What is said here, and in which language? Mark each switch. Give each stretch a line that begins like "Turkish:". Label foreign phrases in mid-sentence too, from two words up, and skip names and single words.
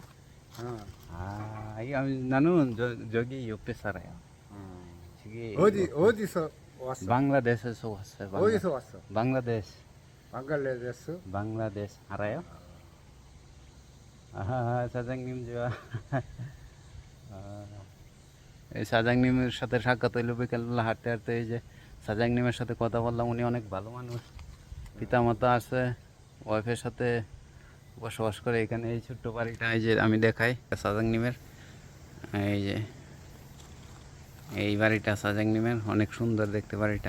Korean: 어. 나는 저기 옆에 살아요. 저기 어디서 왔어? 방글라데시에서 왔어요. 어디서 왔어? 방글라데시. 방글라데시? 방글라데시 알아요? 사장님 좋아.
Bangla: এই সাজাংনিমের সাথে সাক্ষাৎ হইল বিকেলবেলা হাঁটতে হাঁটতে। এই যে সাজাংনিমের সাথে কথা বললাম, উনি অনেক ভালো মানুষ, পিতামাতা আছে, ওয়াইফের সাথে বসবাস করে এখানে। এই ছোট্ট বাড়িটা এই যে আমি দেখাই সাজাংনিমের, এই যে এই বাড়িটা সাজাংনিমের, অনেক সুন্দর দেখতে বাড়িটা।